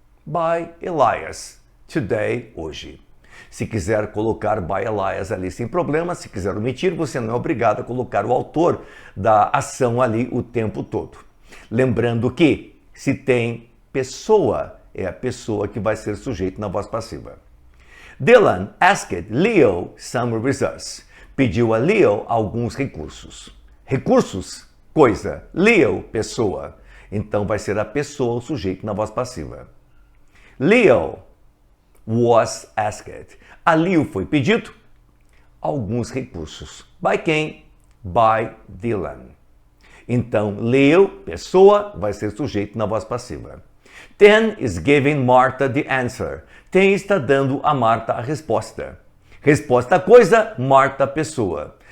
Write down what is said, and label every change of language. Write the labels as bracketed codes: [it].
[en] By Elias. Today, hoje. [pt] Se quiser colocar by Elias ali sem problema, se quiser omitir, você não é obrigado a colocar o autor da ação ali o tempo todo. Lembrando que, se tem pessoa, é a pessoa que vai ser sujeito na voz passiva. [en] Dylan asked Leo some resources. [pt] Pediu a Leo alguns recursos. Recursos, coisa. Leo, pessoa. Então vai ser a pessoa o sujeito na voz passiva. [en] Leo was asked. [pt] A Leo foi pedido alguns recursos. By quem? By Dylan. Então, Leo, pessoa, vai ser sujeito na voz passiva. [en] Tim is giving Martha the answer. [pt] Tim está dando a Marta a resposta. Resposta coisa, Marta pessoa.